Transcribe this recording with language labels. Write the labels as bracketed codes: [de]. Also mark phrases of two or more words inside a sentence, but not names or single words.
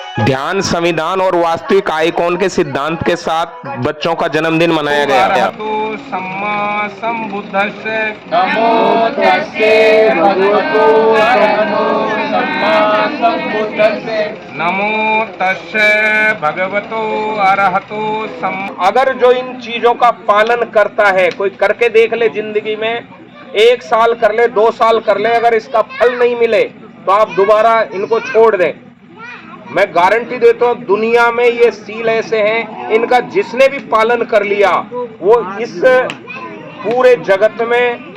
[hi] ध्यान, संविधान और वास्तविक आइकॉन के सिद्धांत के साथ बच्चों का जन्मदिन मनाया गया। [pi] अरहतो सम्मा संबुद्धस्से नमो तस्से भगवतो अरहतो सम्मा संबुद्धस्से नमो तस्से भगवतो अरहतो सम्मा। [hi] अगर जो इन चीजों का पालन करता है, कोई करके देख ले जिंदगी में, 1 साल कर ले, 2 साल कर ले, अगर इसका फल नहीं मिले तो आप दोबारा इनको छोड़ दें। मैं गारंटी देता हूं, दुनिया में ये सील ऐसे हैं, इनका जिसने भी पालन कर लिया वो इस पूरे जगत में।